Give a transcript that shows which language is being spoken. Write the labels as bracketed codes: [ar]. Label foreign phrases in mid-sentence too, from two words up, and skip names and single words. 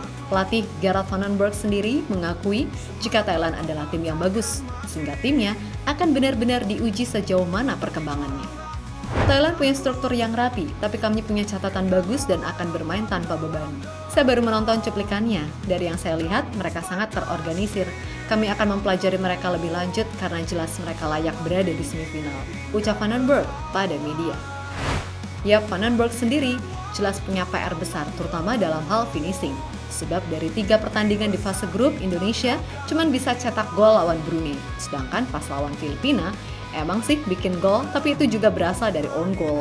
[id] Pelatih Gerard van den Berg sendiri mengakui jika Thailand adalah tim yang bagus, sehingga timnya akan benar-benar diuji sejauh mana perkembangannya. Thailand punya struktur yang rapi, tapi kami punya catatan bagus dan akan bermain tanpa beban. Saya baru menonton cuplikannya, dari yang saya lihat mereka sangat terorganisir. Kami akan mempelajari mereka lebih lanjut karena jelas mereka layak berada di semifinal, ucap van den Berg pada media. Ya, Van den Berg sendiri jelas punya PR besar, terutama dalam hal finishing. Sebab dari 3 pertandingan di fase grup, Indonesia cuma bisa cetak gol lawan Brunei. Sedangkan pas lawan Filipina, emang sih bikin gol, tapi itu juga berasal dari [en] own goal.